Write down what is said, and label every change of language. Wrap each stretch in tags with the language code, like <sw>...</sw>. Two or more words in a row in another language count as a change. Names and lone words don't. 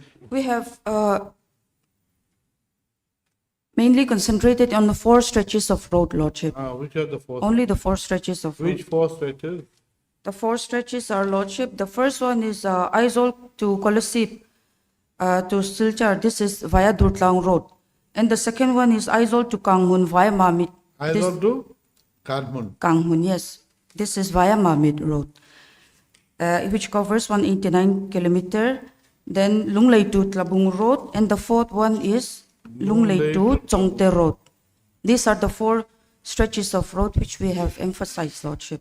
<en>We have mainly concentrated on the 4 stretches of road, Lordship. Which are the 4? Only the 4 stretches of road. Which 4 stretches? The 4 stretches are, Lordship. The first one is Aizol to Kolosip to Silchar. This is via Durtlang Road. And the second one is Aizol to Kanghun via Mamit. Aizol to Kanhun. Kanghun, yes. This is via Mamit Road, which covers 189 kilometer. Then Lunglei to Tlabung Road. And the fourth one is Lunglei to Chongte Road. These are the 4 stretches of road which we have emphasized, Lordship.</en>